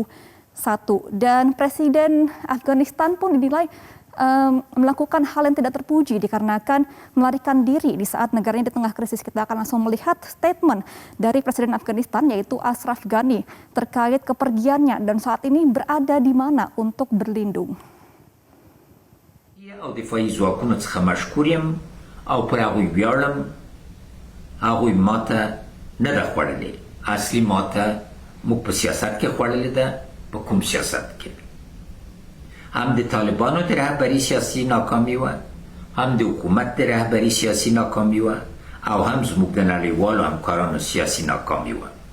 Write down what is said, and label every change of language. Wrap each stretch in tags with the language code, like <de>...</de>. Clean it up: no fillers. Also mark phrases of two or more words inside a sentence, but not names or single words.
<id>Dan Presiden Afghanistan pun dinilai melakukan hal yang tidak terpuji dikarenakan melarikan diri di saat negaranya di tengah krisis. Kita akan langsung melihat statement dari Presiden Afghanistan yaitu Ashraf Ghani terkait kepergiannya dan saat ini berada di mana untuk berlindung.</id> <ps>او دفاعی زواکونو څخه مشکوریم او پر هغوی ویاړم. هغوی ماته نه ده خوړلې. اصلي ماته موږ په سیاست کې خوړلې ده. په کوم سیاست کې؟ هم د طالبانو د رهبری سیاسي ناکامي و، هم د حکومت د رهبری سیاسي ناکامي و، او هم زموږ د نړیوالو همکارانو سیاسي ناکامي و.</ps>